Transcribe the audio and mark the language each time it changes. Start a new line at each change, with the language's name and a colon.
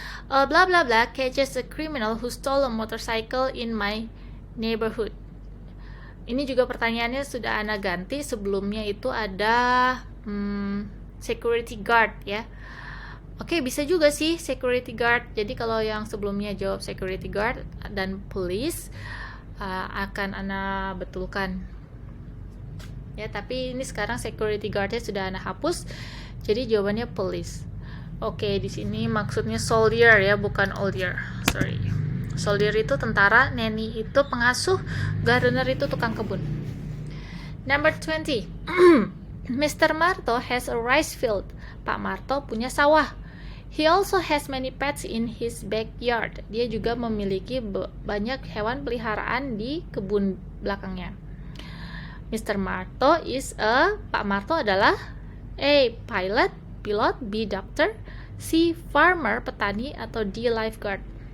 English: Blah blah blah catches a criminal who stole a motorcycle in my neighborhood.
Indonesian: Ini juga pertanyaannya sudah Ana ganti. Sebelumnya itu ada security guard ya. Oke, bisa juga sih security guard. Jadi kalau yang sebelumnya jawab security guard dan police, akan Ana betulkan ya. Tapi ini sekarang security guardnya sudah Ana hapus, jadi jawabannya police. Oke, di sini maksudnya soldier ya, bukan oldier. Sorry. Soldier itu tentara, nanny itu pengasuh, gardener itu tukang kebun.
English: Number 20. Mr. Marto has a rice field.
Indonesian: Pak Marto punya sawah.
English: He also has many pets in his backyard.
Indonesian: Dia juga memiliki banyak hewan peliharaan di kebun belakangnya.
English: Mr. Marto is a.
Indonesian: Pak Marto adalah A.
English: Pilot, B. Doctor, C. Farmer,
Indonesian: petani, atau
English: D. Lifeguard.